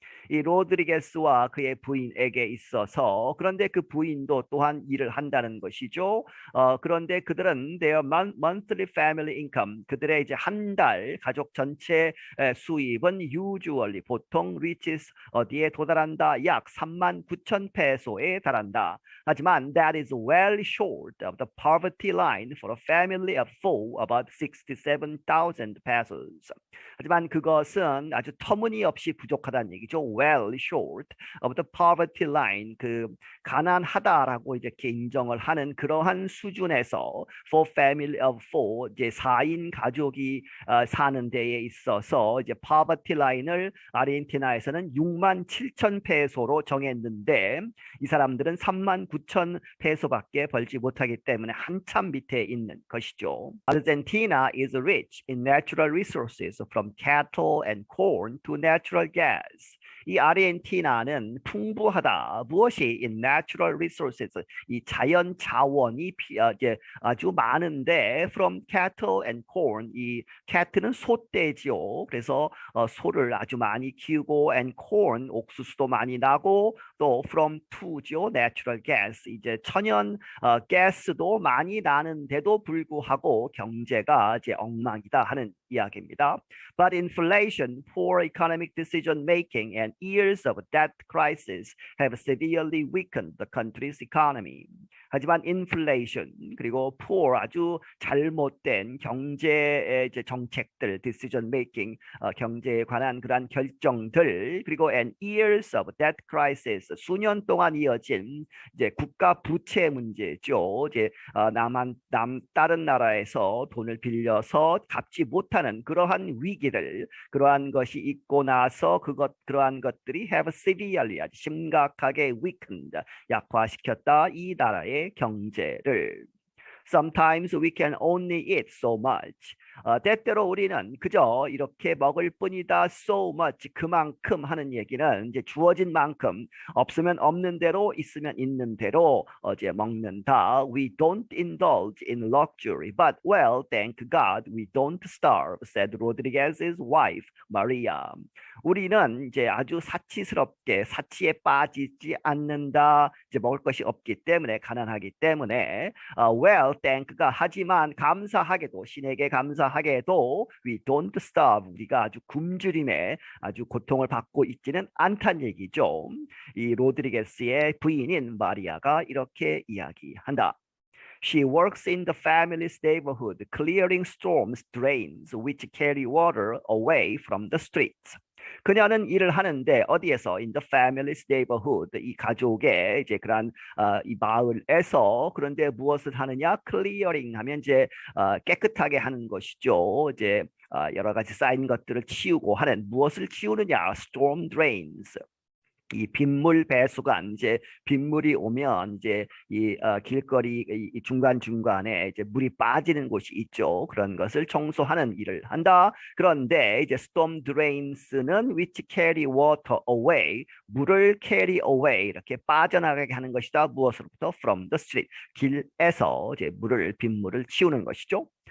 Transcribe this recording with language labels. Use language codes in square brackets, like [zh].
[ko] 이 로드리게스와 그의 부인에게 있어서 그런데 그 부인도 또한 일을 한다는 것이죠. 그런데 그들은 [en] their monthly family income [ko] 그들의 이제 한 달 가족 전체 수입은 [en] usually [ko] 보통 [en] reaches [ko] 어디에 도달한다 약 39,000페소에 달한다. 하지만 [en] that is well short of the poverty line for a family of four about 67,000 pesos. [ko] 하지만 그것은 아주 터무니없이 부족하다는 얘기죠. [en] Well short of the poverty line, [ko] 그 가난하다라고 이렇게 인정을 하는 그러한 수준에서 [en] for family of four, [ko] 이제 4인 가족이 사는 데에 있어서 이제 poverty line을 아르헨티나에서는 67,000페소로 정했는데 이 사람들은 39,000페소밖에 벌지 못하기 때문에 한참 밑에 있는 것이죠. [en] Argentina is rich in natural resources from cattle and corn to natural gas. [ko] 이 아르헨티나는 풍부하다. 무엇이 [en] in natural resources, [ko] 이 자연 자원이 이제 아주 많은데 [en] from cattle and corn, [ko] 이 cat는 소떼지요. 그래서 소를 아주 많이 키우고 [en] and corn [ko] 옥수수도 많이 나고 또 [en] from to [ko] 죠. [en] natural gas, [ko] 이제 천연 가스도 많이 나는데도 불구하고 경제가 이제 엉망이다 하는 이야기입니다. [en] But inflation, poor economic decision making, and years of debt crisis have severely weakened the country's economy. [ko] 하지만 inflation 그리고 [en] poor [ko] 아주 잘못된 경제 이제 정책들, [en] decision making [ko] 경제에 관한 그러한 결정들 그리고 [en] and years of debt crisis [ko] 수년 동안 이어진 이제 국가 부채 문제죠. 이제 다른 나라에서 돈을 빌려서 갚지 못하는 그러한 위기들, 그러한 것이 있고 나서 그러한 것들이 [en] have severely [ko] 아주 심각하게 [en] weakened [ko] 약화시켰다 이 나라의 경제를. [en] Sometimes we can only eat so much. [ko] 때때로 우리는 그저 이렇게 먹을 뿐이다. [en] So much [ko] 그만큼 하는 얘기는 이제 주어진 만큼 없으면 없는 대로 있으면 있는 대로 이제 먹는다. [en] We don't indulge in luxury, but well, thank God we don't starve, said Rodriguez's wife, Maria. [ko] 우리는 이제 아주 사치스럽게 사치에 빠지지 않는다. 이제 먹을 것이 없기 때문에 가난하기 때문에 [en] well, thank [ko] 가 하지만 감사하게도 신에게 감사하게도 [en] we don't starve [ko] 우리가 아주 굶주림에 아주 고통을 받고 있지는 않다는 얘기죠. 이 로드리게스의 부인인 마리아가 이렇게 이야기한다. [en] She works in the family's neighborhood, clearing storm drains which carry water away from the streets. [ko] 그녀는 일을 하는데 어디에서 [en] in the family's neighborhood [ko] 이 가족의 이제 그런 이 마을에서 그런데 무엇을 하느냐 [en] clearing [ko] 하면 이제 깨끗하게 하는 것이죠. 이제 여러 가지 쌓인 것들을 치우고 하는 무엇을 치우느냐 [en] storm drains. [ko] 이 빗물 배수가 이제 빗물이 오면 이제 이 길거리 이 중간 중간에 이제 물이 빠지는 곳이 있죠. 그런 것을 청소하는 일을 한다. 그런데 이제 [en] storm drains [ko] 는 [en] which carry water away [ko] 물을 [en] carry away [ko] 이렇게 빠져나가게 하는 것이다. 무엇으로부터? [en] From the street [ko] 길에서 이제 빗물을 치우는 것이죠.